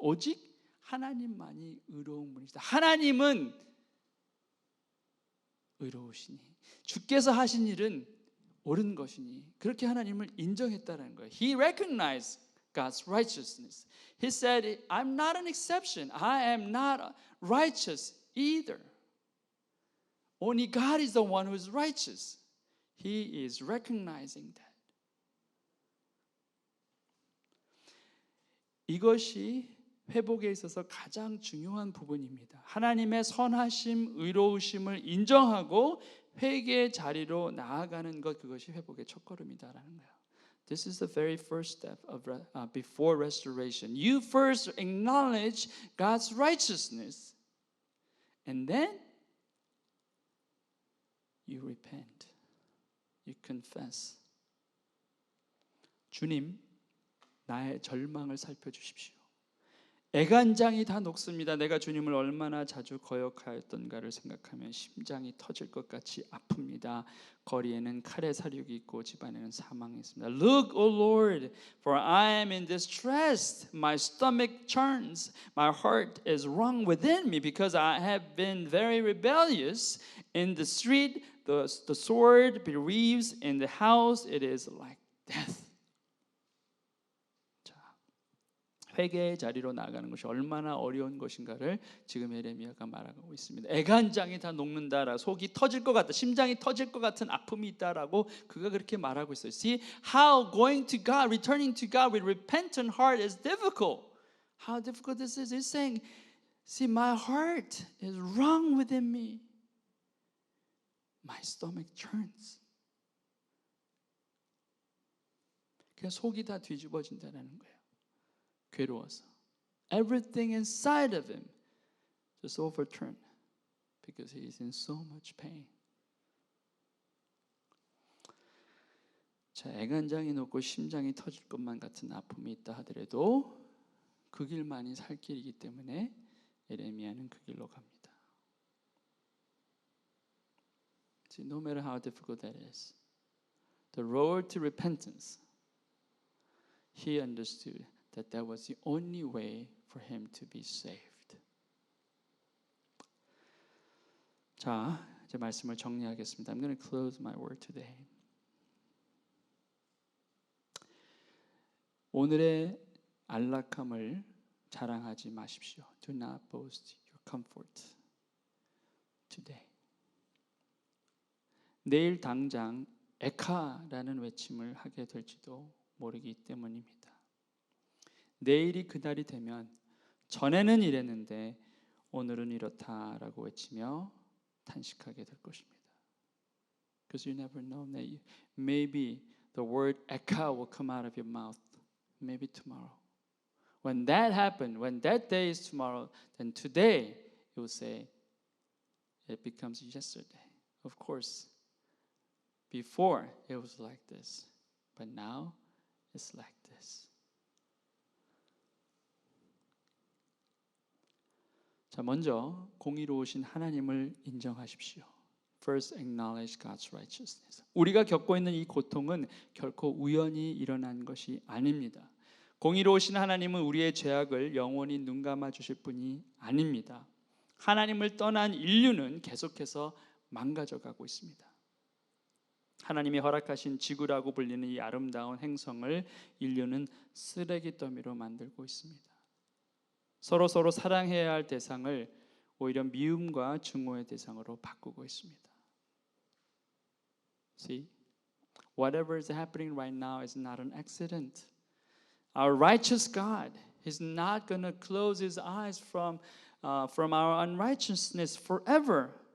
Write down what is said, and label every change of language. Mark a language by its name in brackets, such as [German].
[Korean] 오직 하나님만이 의로운 분이시다. 하나님은 의로우시니 주께서 하신 일은 옳은 것이니 그렇게 하나님을 인정했다는 거예요. [English] He recognized God's righteousness. He said, I'm not an exception. I am not righteous either. Only God is the one who is righteous. He is recognizing that. [Korean] 이것이 회복에 있어서 가장 중요한 부분입니다. 하나님의 선하심, 의로우심을 인정하고 회개의 자리로 나아가는 것, 그것이 회복의 첫걸음이다라는 거예요. [English] This is the very first step of before restoration. You first acknowledge God's righteousness, and then you repent. You confess. [Korean] 주님, 나의 절망을 살펴주십시오. 애간장이 다 녹습니다. 내가 주님을 얼마나 자주 거역하였던가를 생각하면 심장이 터질 것 같이 아픕니다. 거리에는 칼의 사륙이 있고 집안에는 사망이 있습니다. [English] Look, O Lord, for I am in distress. My stomach churns. My heart is wrung within me because I have been very rebellious. In the street, the sword bereaves. In the house, it is like death. [Korean] 회개의 자리로 나아가는 것이 얼마나 어려운 것인가를 지금 예레미야가 말하고 있습니다. 애간장이 다 녹는다라, 속이 터질 것 같다, 심장이 터질 것 같은 아픔이 있다라고 그가 그렇게 말하고 있어요. [English] See how going to God, returning to God with repentant heart is difficult. How difficult this is. He's saying, see, my heart is wrung within me. My stomach churns. [Korean] 그냥 속이 다 뒤집어진다는 거예요. 괴로워서. [English] Everything inside of him just overturned because he is in so much pain. [Korean] 자, 애간장이 녹고 심장이 터질 것만 같은 아픔이 있다 하더라도 그 길만이 살 길이기 때문에 예레미야는 그 길로 갑니다. [English] See, no matter how difficult that is, the road to repentance, he understood that that was the only way for him to be saved. [Korean] 자, 이제 말씀을 정리하겠습니다. [English] I'm going to close my word today. [Korean] 오늘의 안락함을 자랑하지 마십시오. [English] Do not boast your comfort today. [Korean] 내일 당장 에카라는 외침을 하게 될지도 모르기 때문입니다. 내일이 그날이 되면 전에는 이랬는데 오늘은 이렇다라고 외치며 탄식하게 될 것입니다. [English] Because you never know. Maybe the word echo will come out of your mouth. Maybe tomorrow. When that happened, when that day is tomorrow, then today you will say it becomes yesterday. Of course, before it was like this, but now it's like this. [Korean] 자, 먼저 공의로우신 하나님을 인정하십시오. [English] First acknowledge God's righteousness. [Korean] 우리가 겪고 있는 이 고통은 결코 우연히 일어난 것이 아닙니다. 공의로우신 하나님은 우리의 죄악을 영원히 눈감아 주실 분이 아닙니다. 하나님을 떠난 인류는 계속해서 망가져가고 있습니다. 하나님이 허락하신 지구라고 불리는 이 아름다운 행성을 인류는 쓰레기 더미로 만들고 있습니다. 서로 사랑해야 할 대상을 오히려 미움과 증오의 대상으로 바꾸고 있습니다. [English] See, whatever is happening right now is not an accident. Our righteous God is not going to close His eyes from our unrighteousness forever.